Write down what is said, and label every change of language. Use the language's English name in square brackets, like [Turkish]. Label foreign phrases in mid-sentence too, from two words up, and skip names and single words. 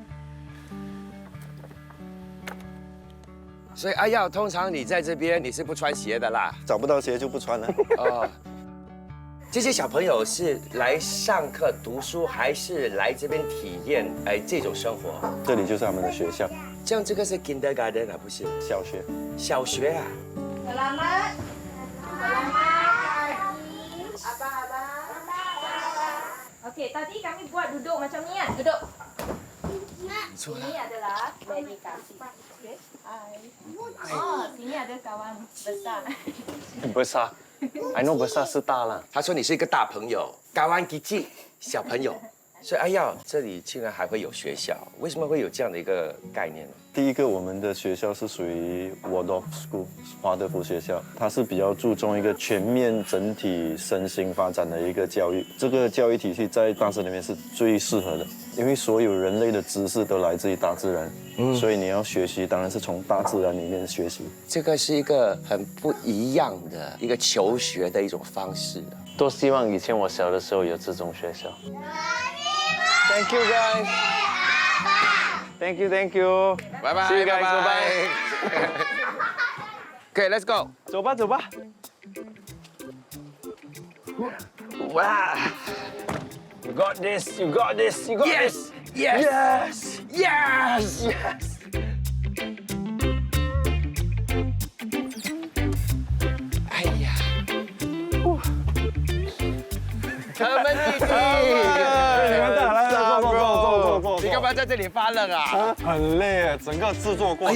[Chinese] 所以阿耀，通常你在这边你是不穿鞋的啦？找不到鞋就不穿了。哦，这些小朋友是来上课读书，还是来这边体验这种生活？这里就是他们的学校。这样这个是 kindergarten 啊，不是？小学。小学啊。 [Malay] Selamat. Selamat. Abang. Okey, tadi kami buat duduk macam ni kan? Duduk. Ini adalah meditasi. Okey. Oh, sini ada kawan besar. Besar. [English] I know [Chinese] besar 是大了。他说你是一个大朋友， [Malay] kawan kecil [Chinese] 小朋友。所以阿耀，这里竟然还会有学校，为什么会有这样的一个概念呢？第一个，我们的学校是属于 Waldorf School 华德福学校，它是比较注重一个全面整体身心发展的一个教育。这个教育体系在大自然里面是最适合的，因为所有人类的知识都来自于大自然，所以你要学习，当然是从大自然里面学习。这个是一个很不一样的一个求学的一种方式。多希望以前我小的时候有这种学校。 [English] Thank you guys. Thank you, thank you. Bye bye. See you guys. Bye Bye. Okay, let's go. [Chinese] 走吧，走吧。哇 [English] You got this. You got this. You got this. Yes. Yes. Yes. [Chinese] 哎呀，他们弟弟，你们大，来坐。你干嘛在这里发冷啊？很累，整个制作过程。